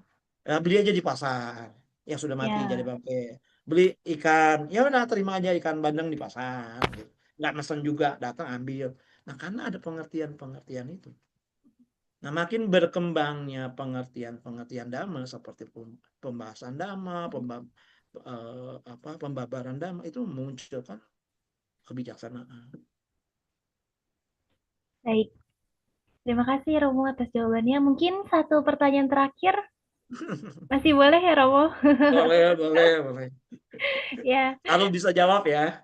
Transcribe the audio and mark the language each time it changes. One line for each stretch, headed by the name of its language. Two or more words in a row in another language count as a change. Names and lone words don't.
Indonesian: Beli aja di pasar. Yang sudah mati jadi Ya, bangke. Beli ikan, ya udah terima aja ikan bandeng di pasar. Gitu. Nggak mesen juga, datang ambil. Nah, karena ada pengertian-pengertian itu. Nah, makin berkembangnya pengertian-pengertian dhamma seperti pembahasan dhamma, pembabaran dhamma itu memunculkan kebijaksanaan. baik. Terima kasih Romo atas jawabannya. Mungkin satu pertanyaan terakhir masih boleh ya Romo? Boleh, boleh, boleh. Ya, Kalau bisa jawab ya.